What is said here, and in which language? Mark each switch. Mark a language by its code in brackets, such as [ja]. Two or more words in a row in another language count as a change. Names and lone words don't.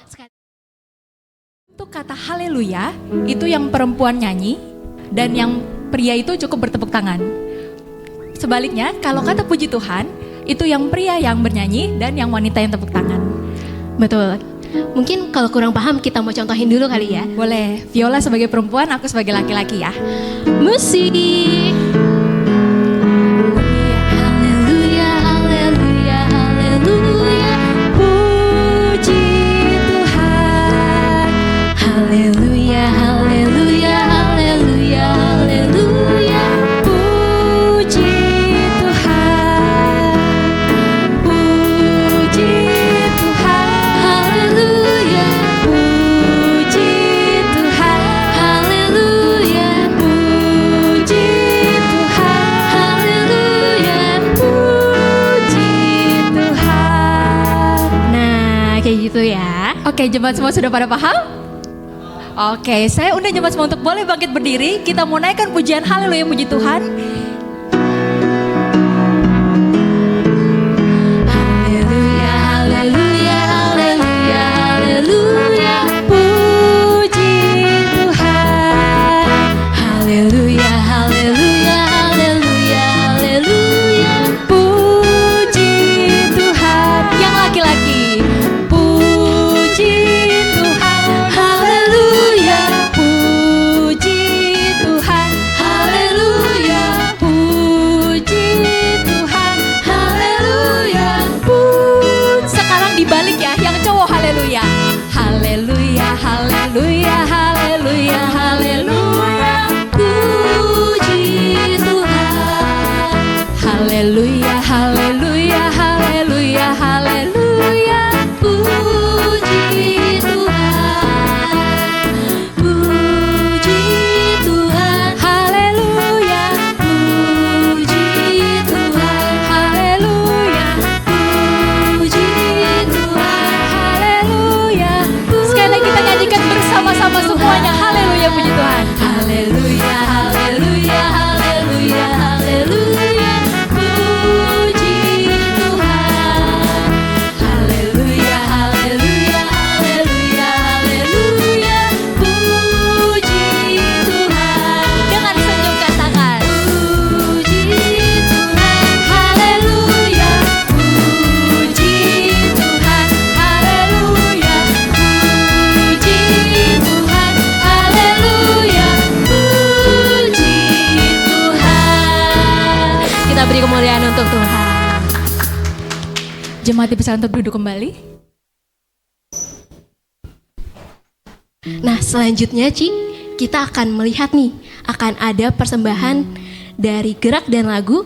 [id] Untuk kata haleluya, itu yang perempuan nyanyi dan yang pria itu cukup bertepuk tangan. Sebaliknya, kalau kata puji Tuhan, itu yang pria yang bernyanyi dan yang wanita yang tepuk tangan. Betul. Mungkin kalau kurang paham kita mau contohin dulu kali ya. Boleh, Viola sebagai perempuan, aku sebagai laki-laki ya. Musik. Haleluya, haleluya, haleluya. Puji Tuhan. Haleluya, haleluya, haleluya, haleluya. Puji Tuhan. Puji Tuhan. Haleluya. Puji Tuhan. Haleluya. Puji Tuhan. Haleluya. Puji Tuhan. Nah, kayak gitu ya. Oke, jemaat semua sudah pada paham? Oke, saya undang jemaat semua untuk boleh bangkit berdiri. Kita mau naikkan pujian haleluya, puji Tuhan. Haleluya, haleluya, haleluya, haleluya. Puji Tuhan. Haleluya, haleluya, haleluya, haleluya. Puji Tuhan. Yang laki-laki. Puji Tuhan. Haleluya. Puji Tuhan. Haleluya. Puji Tuhan. Haleluya. Sekarang dibalik ya, yang cowok haleluya. Haleluya, haleluya, haleluya, haleluya. Puji Tuhan. Haleluya, haleluya, haleluya, haleluya. Puji Tuhan. Puji Tuhan. Haleluya. Puji Tuhan. Haleluya. Puji Tuhan. Haleluya. Sekali lagi kita nyanyikan bersama-sama semuanya. Haleluya, puji Tuhan. Haleluya, haleluya, haleluya, haleluya. Puji Tuhan. Haleluya, haleluya, haleluya, haleluya. Puji Tuhan. Dengan senyum katakan. Puji Tuhan. Haleluya. Puji Tuhan. Haleluya. Puji Tuhan. Haleluya. Puji Tuhan. Kita beri kemuliaan untuk Tuhan. Jemaat bisa untuk duduk kembali. Nah, selanjutnya Ci, kita akan melihat nih, akan ada persembahan dari gerak dan lagu.